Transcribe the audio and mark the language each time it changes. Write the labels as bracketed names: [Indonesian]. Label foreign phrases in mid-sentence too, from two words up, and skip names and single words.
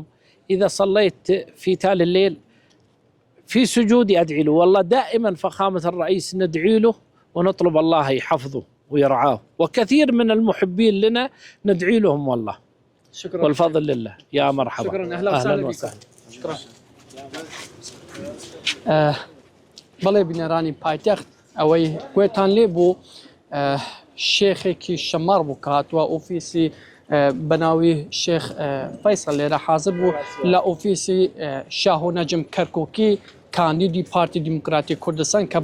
[Arabic] إذا صليت في تال الليل في سجودي أدعي له، والله دائما فخامة الرئيس ندعي له ونطلب الله يحفظه ويرعاه، وكثير من المحبين لنا ندعي لهم والله. شكرا والفضل لله. يا مرحبا. شكرا. أهلا وسهلا. شكرا. [Central Kurdish] بەڵێ بینەرانی پایتەخت ئەوەی گوێتان لێ بوو شێخێکی شەمار بوو کە هاتووە ئۆفیسی بەناوی شێخ فەیسەڵ لێرە حاضر بوو لە ئۆفیسی شاه و نەجم کەرکووکی کاندیدی پارتی دیموکراتی کوردستان کە